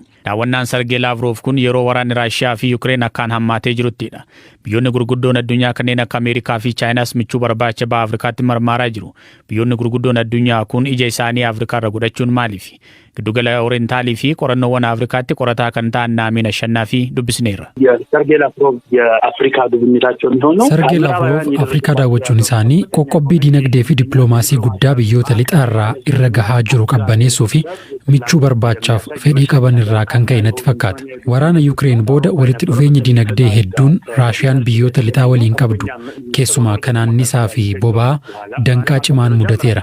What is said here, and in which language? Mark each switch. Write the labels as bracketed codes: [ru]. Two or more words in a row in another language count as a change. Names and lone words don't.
[om] Daawwannaan Sargee Laavrov kun yeroo waraanni Raashiyaa fi Yuukireen akkaan hammaatee jiruttidha. Biyyoonni gurguddoon addunyaa kanneen akka Ameerikaa fi Chaayinaas michuu barbaacha baha Afrikaatti marmaaraa jiru. Biyyoonni gurguddoon addunyaa kun ija isaanii Afrikaarra godhachuun maaliif? Giddugala Orientaalii fi qorannoowwan Afrikaatti qorataa kan ta'an Naamiin Ashannaafi dubbisneerra. [am] Sargee Laavrov የአፍሪካ ጉብኝታቸው የሚሆነው [om] Sargee Laavrov Afrikaa daawwachuun isaanii qoqqobbii dinagdee fi dippiloomaasii guddaa biyyoota lixaarraa irra gahaa jiru qabbaneessuu fi michuu barbaachaaf fedhii qaban irraa kan ka'e natti fakkaata. Waraana Yuukireen booda walitti dhufeenyi dinagdee hedduun Raashiyaan biyyoota lixaa waliin qabdu keessumaa kan annisaa fi boba'aa danqaa cimaan mudateera.